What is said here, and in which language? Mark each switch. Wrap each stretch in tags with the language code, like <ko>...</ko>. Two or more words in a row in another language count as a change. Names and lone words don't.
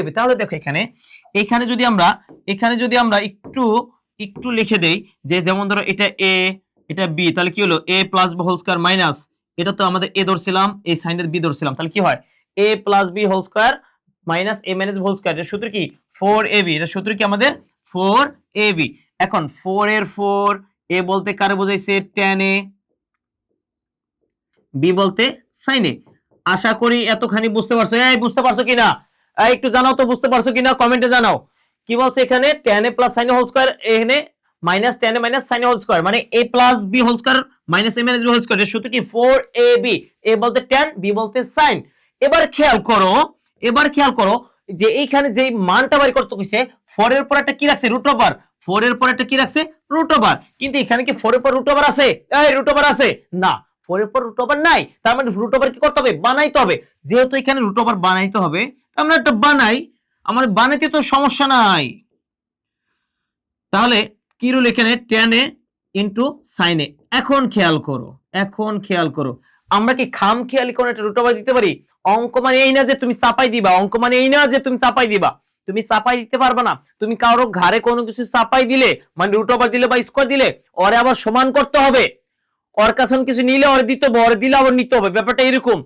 <bn>তাহলে দেখো এখানে যদি আমরা একটু লিখে দেই, যে যেমন ধরো এটা a এটা b, তাহলে কি হলো a</bn> <en>plus b whole square minus,</en> <bn>এটা তো আমাদের a ধরছিলাম, এই সাইনের b ধরছিলাম, তাহলে কি হয় a</bn> <en>plus b whole square minus a minus b whole square.</en> <bn>এর সূত্র কি 4ab, এর সূত্র কি আমাদের 4ab। এখন 4 এর 4, a বলতে কারে বোঝাইছে, tan a, b বলতে sin a। আশা করি এতখানি বুঝতে পারছো, বুঝতে পারছো কিনা একটু জানাও তো, বুঝতে পারছো কিনা কমেন্টে জানাও। কি বলছে এখানে,</bn> <en>tan a plus sin a whole square,</en> <bn>এখানে</bn> <en>minus tan a minus sin a whole square,</en> <bn>মানে a</bn> <en>plus b whole square minus a minus b whole square.</en> <bn>এর সূত্র কি 4ab, a বলতে tan, b বলতে sin। এবার খেয়াল করো যে এইখানে যে মানটা বের করতে কইছে, 4 এর পর একটা কি রাখছে,</bn> <en>root over,</en> <bn>4 এর পর একটা কি রাখছে,</bn> <en>root over.</en> <bn>কিন্তু এখানে কি 4 এর পর</bn> <en>root over</en> <bn>আছে,</bn> <en>root over</en> <bn>আছে না, 4 এর পর</bn> <en>root over</en> <bn>নাই, তার মানে</bn> <en>root over</en> <bn>কি করতে হবে, বানাইতে হবে। যেহেতু এখানে</bn> <en>root over</en> <bn>বানাইতে হবে, আমরা একটা বানাই, আমার বানাইতে তো সমস্যা নাই। তাহলে কি রুল এখানে,</bn> <en>tan a into sin a.</en> <bn>এখন খেয়াল করো আমরা কি খামখেয়ালি কোন একটা</bn> <en>root over</en> <bn>দিতে পারি? অঙ্ক মানে এই না যে তুমি চাপাই দিবা, অঙ্ক মানে এই না যে তুমি চাপাই দিবা, তুমি চাপাই দিতে পারবে না। তুমি কারো ঘাড়ে কোনো কিছু চাপাই দিলে মানে</bn> <en>root over</en> <bn>দিলে বা স্কয়ার দিলে, ওরে আবার সমান করতে হবে, ওর কাছে কিছু নিলে ওরে দিতে হবে, ওরে দিলে আবার নিতে হবে, ব্যাপারটা এরকম।</bn>